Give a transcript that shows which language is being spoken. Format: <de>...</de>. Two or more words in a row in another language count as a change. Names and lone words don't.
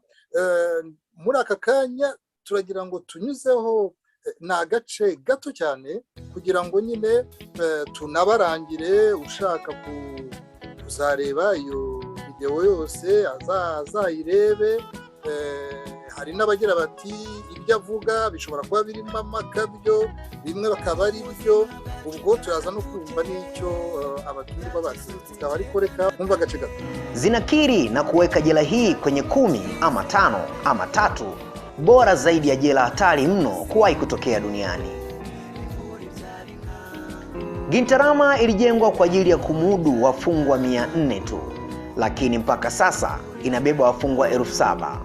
<rw>Muri aka kanya turagira ngo tunyuzeho na gace gato cyane kugira ngo nyine tunabarangire ushaka kuzareba iyo video yose azayirebe. Hari n'abagira bati ibyo avuga bishobora kuba birimo amakabyo, bimwe bakaba ari byo. Ubwo turaza no kumva n'icyo abatumirwa bavuga, ariko reka kumva gace gato.</rw> <sw>Zinakiri na kuweka jela hii kwenye 10 ama 5 ama 3 bora zaidi ya jela hatari mno kuwahi kutokea duniani. Gitarama ilijengwa kwa ajili ya kumudu wafungwa 400 tu, lakini mpaka sasa inabeba wafungwa 7,000.</sw>